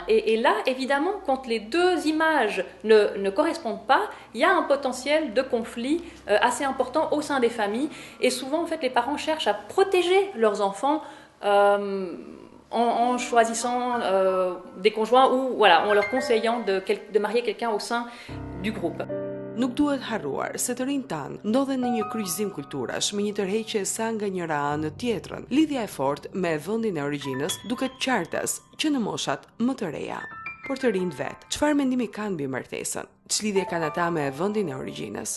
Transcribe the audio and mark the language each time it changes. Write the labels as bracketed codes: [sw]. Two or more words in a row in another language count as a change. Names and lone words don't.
[fr] Et là, évidemment, quand les deux images ne correspondent pas, il y a un potentiel de conflit assez important au sein des familles. Et souvent, en fait, les parents cherchent à protéger leurs enfants en choisissant des conjoints ou voilà, en leur conseillant de marier quelqu'un au sein du groupe. [sq] Nuk duhet harruar se të rinjt tanë ndodhen në një kryqëzim kulturash me një tërheqje sa nga njëra anë në tjetrën. Lidhja e fortë me vendin e origjinës duket qartas që në moshat më të reja. Por të rinjt vet, çfarë mendimi kanë mbi martesën? Ç'lidhje kanë ata me vendin e origjinës?